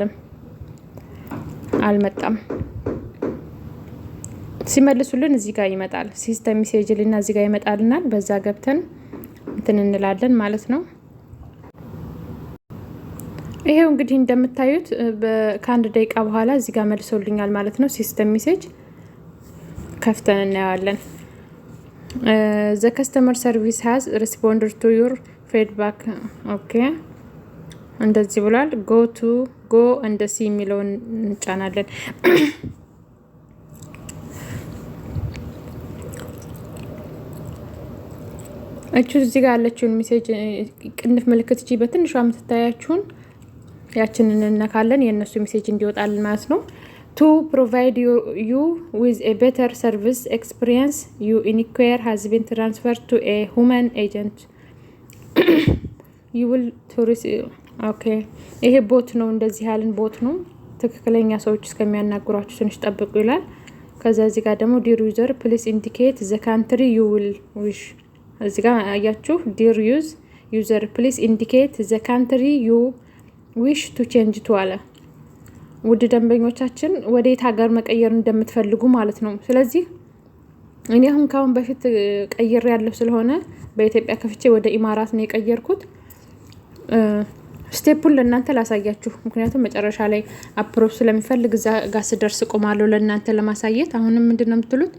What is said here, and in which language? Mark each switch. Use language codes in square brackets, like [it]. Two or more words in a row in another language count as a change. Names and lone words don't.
[am] አልመጣም። ሲመልሱልን እዚህ ጋር ይመጣል። ሲስተም ሜሴጅ ልና እዚህ ጋር ይመጣልናል። በዛ ገብተን እንትን እንላለን ማለት ነው። ይሄው እንግዲህ እንደምታዩት ከአንድ ደቂቃ በኋላ እዚህ ጋር መልሶልኛል ማለት ነው። ሲስተም ሜሴጅ ከፍተን እናያለን። [en] the customer service has responded to your feedback [am] ኦኬ እንደዚህ ብሏል። [en] go and see [am] የሚለውን እንጫናለን። እዚህ ጋር ያለችውን ሜሴጅ ቅንፍ ምልክት እጂ በትንሿ የምትታያችሁን ያችንን እንነካለን። የእነሱ ሜሴጅ እንዲወጣልን ማለት ነው። [en] to provide you with a better service experience you inquire has been transferred to a human agent you will to receive okay [am] ይሄ ቦት ነው። እንደዚህ ያለን ቦት ነው። ትክክለኛ ሰዎች እስከሚያናግሯችሁ ትንሽ ጠብቁ ይላል። ከዛ እዚህ ጋር ደግሞ [en] dear user please indicate the country you will wish [am] እዚህ ጋር አያችሁ [en] dear user please indicate the country you wish to change to [am] አለ። ውድ ደንበኞቻችን ወዴት ሀገር መቀየር እንደምትፈልጉ ማለት ነው። ስለዚህ እኔ አሁን ካሁን በፊት ቀይሬ ያለው ስለሆነ በኢትዮጵያ ከፍቼ ወደ ኢማራት ነው የቀየርኩት። ስቴፑን ለእናንተ ላሳያችሁ፣ ምክንያቱም መጨረሻ ላይ አፕሮቭ ስለሚፈልግ እዛ ጋር ስደርስ ቆማለሁ ለእናንተ ለማሳየት። አሁንም ምንድነው የምትሉት?